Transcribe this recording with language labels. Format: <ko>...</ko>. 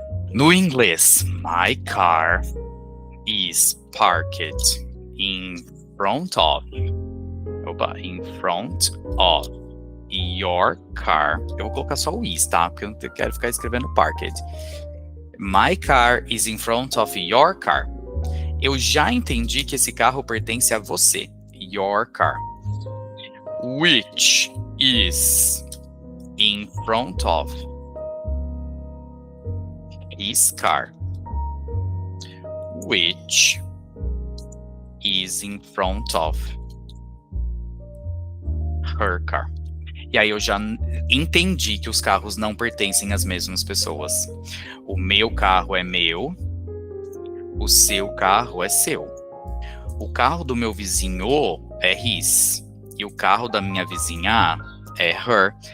<pt>No inglês,</pt> <en>my car is parked in front of. In front of your car.</en> <pt>Eu vou colocar só o is, tá? Porque eu não quero ficar escrevendo parked.</pt> <en>My car is in front of your car.</en> <pt>Eu já entendi que esse carro pertence a você.</pt> <en>Your car. Which is in front of his car. Which is in front of her car.</en> <pt>E aí eu já entendi que os carros não pertencem às mesmas pessoas. O meu carro é meu, o seu carro é seu. O carro do meu vizinho é his, e o carro da minha vizinha é her.</pt>